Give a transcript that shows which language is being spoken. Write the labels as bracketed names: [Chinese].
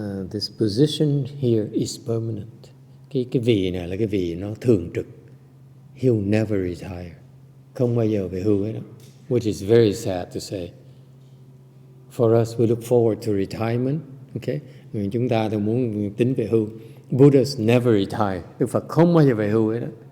[English] This position here is permanent. [Vietnamese] Cái vị này là cái vị nó thường trực. [English] He'll never retire. [Vietnamese] Không bao giờ về hưu hết đó. [English] Which is very sad to say. For us, we look forward to retirement. Okay? [Vietnamese] Người chúng ta thì muốn tính về hưu. [English] Buddha's never retire. [Vietnamese] Đức Phật không bao giờ về hưu hết đó.